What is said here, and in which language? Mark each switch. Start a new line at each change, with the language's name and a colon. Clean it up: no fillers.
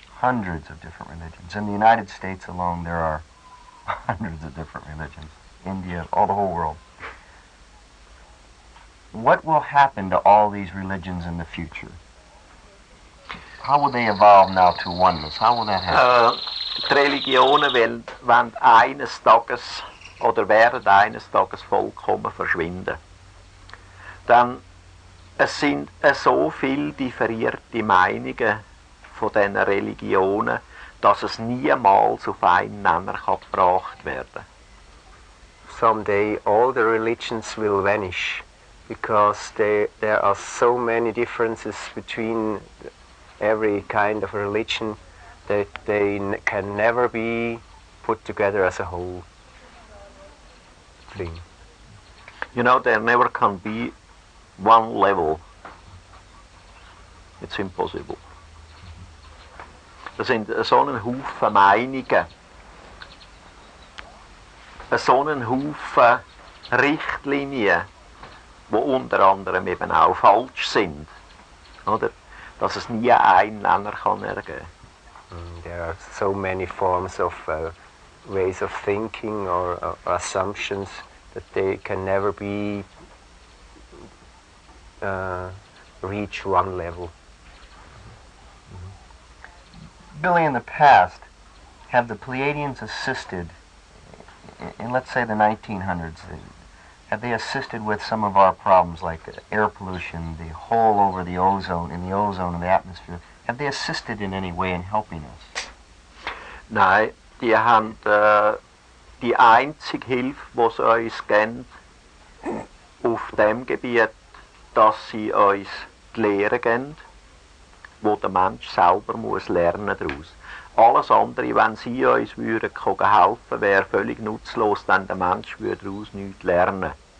English: Hundreds of different religions. In the United States alone, there are hundreds of different religions. India, all the whole world. What will happen to all these religions in the future? How will they evolve now to oneness? How will that happen?
German: Die Religionen werden eines Tages oder werden eines Tages vollkommen verschwinden. Denn es sind so viele differierte Meinungen von diesen Religionen, dass es niemals auf einen Nenner gebracht werden kann.
English: Someday all the religions will vanish because there are so many differences between every kind of religion that they can never be put together as a whole thing. You know, there never can be one level. It's impossible.
German: Das sind so einen Haufen Meinungen, so einen Haufen Richtlinien, die unter anderem eben auch falsch sind, oder? Dass es nie einen Nenner kann ergeben.
English: There are so many forms of ways of thinking or assumptions that they can never be reach one level. Billy, in the past, have the Pleiadians assisted, in let's say the 1900s, have they assisted with some of our problems like air pollution, the hole over the ozone, in the ozone in the atmosphere? Have they assisted in any way in helping us?
German: Nein, die haben die einzige Hilfe, die sie uns geben, auf dem Gebiet, dass sie uns die Lehre geben, wo der Mensch selber muss lernen daraus. Alles andere, wenn sie uns würden helfen, wäre völlig nutzlos, denn der Mensch würde daraus nichts lernen.